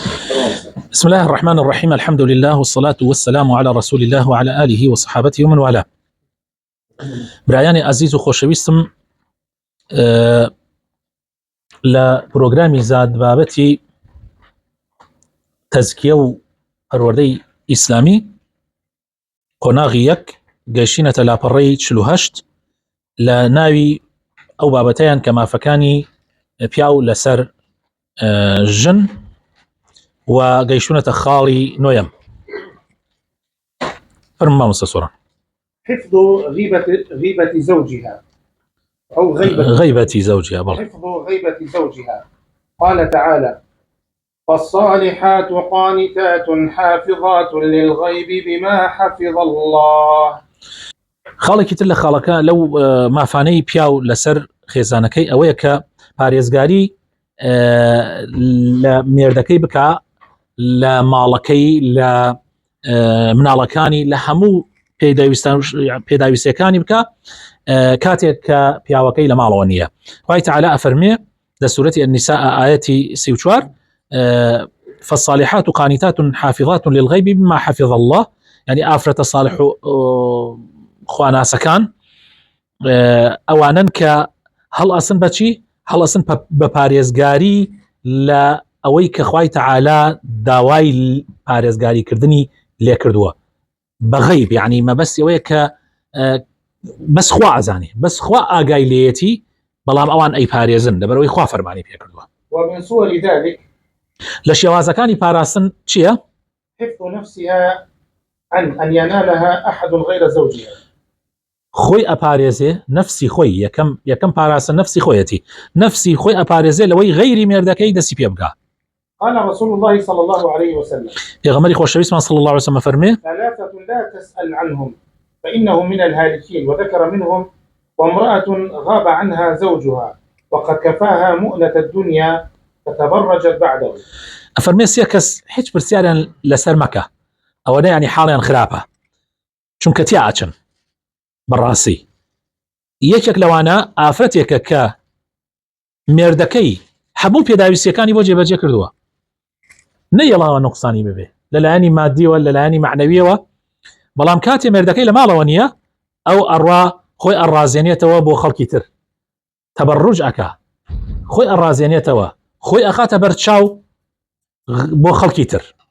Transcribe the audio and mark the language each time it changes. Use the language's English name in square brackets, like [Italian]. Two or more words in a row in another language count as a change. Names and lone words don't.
[Arabic] بسم الله الرحمن الرحيم. الحمد لله والصلاة والسلام على رسول الله وعلى آله وصحابته ومن والاه. [Central Kurdish] برایانی عزیز و خۆشەویستم، لە پرۆگرامی زاد بابەتی تەزکیە و پەروەردەی ئیسلامی قۆناغی یەک گەیشتینەتە لاپەڕەی 48 لە ناوی ئەو بابەتەیان کە مافەکانی پیاو لەسەر ژن و گەیشتونەتە خاڵی نۆیەم. فرمە مامۆستا سۆڕان. [Arabic] حفظ غيبة زوجها أو غيبة زوجها. حفظ غيبة زوجها. قال تعالى: فالصالحات قانتات حافظات للغيب بما حفظ الله. [Central Kurdish] خاڵێکی تر لە خاڵەکە لەو مافانەی پیاو لەسەر خێزانەکەی ئەوەیە کە پارێزگاری لە مێردەکەی بکە، لە ماڵەکەی، لە مناڵەکانی، لە هەموو پێداویستەکانی بکە کاتێک کە پیاوەکەی لە ماڵەوە نییە. خوای تەعالی ئەفەرمێ لە سوورەتی النساء ئاەتی 34: [Arabic] فالصالحات قانتات حافظات للغيب بما حفظ الله. [Central Kurdish] يعني ئافرەتە صالح و خواناسەکان ئەوانن کە هەڵئەسن بەچی؟ هەڵئەسن بە پارێزگاری لە ئەوەی کە خوای تەعالی داوای پارێزگاریکردنی لێ کردووە بە غەیب. یعنی مەبەستی ئەوەیە کە بەس خوا ئەزانێ، بەس خوا ئاگای لێیەتی، بەڵام ئەوان ئەی پارێزن لەبەرەوەی خوا فەرمانی پێ کردووە. [Arabic] ومن صور ذلك [Central Kurdish] لە شێوازەکانی پاراستن چییە؟ [Arabic] حفظ نفسها عن أن ينالها أحد غير زوجها. [Central Kurdish] خۆی ئەپارێزێ نفسی خۆی، یەکەم پاراستن نفسی خۆیەتی، نفسی خۆی ئەپارێزێ لەوەی غەیری مێردەکەی دەستی پێ بکە. [Arabic] قال رسول الله صلى الله عليه وسلم: [Central Kurdish] پێغەمبەری خۆشەویستمان [Arabic] صلى الله عليه وسلم [Central Kurdish] فەرمێ: [Arabic] ثلاثة لا تسأل عنهم فإنهم من الهالكين. وذكر منهم: وامرأة غاب عنها زوجها وقد كفاها مؤنة الدنيا فتبرجت بعده. [Central Kurdish] ئەفەرمێ سێ کەس هیچ پرسیاریان لەسەر مەکە، ئەوەنە یعنی حاڵیان خراپە، چونکە تیا ئاچن. بەڕاستی یەکێک لەوانە ئافرەتێکە کە مێردەکەی هەموو پێداویستیەکانی بۆ جێبەجێ کردووە، نەیەڵاوە نوقسانی ببێ لەلایەنی مادیەوە، لەلایەنی معنەویەوە، بەڵام کاتێ مێردەکەی لە ماڵەوە نییە، ئەو ئەڕوا خۆی ئەڕازێنێتەوە بۆ خەڵکی تر، تەبەڕوج ئەکا، خۆی ئەڕازێنێتەوە، خۆی ئەخاتە بەرچاو بۆ خەڵکی تر.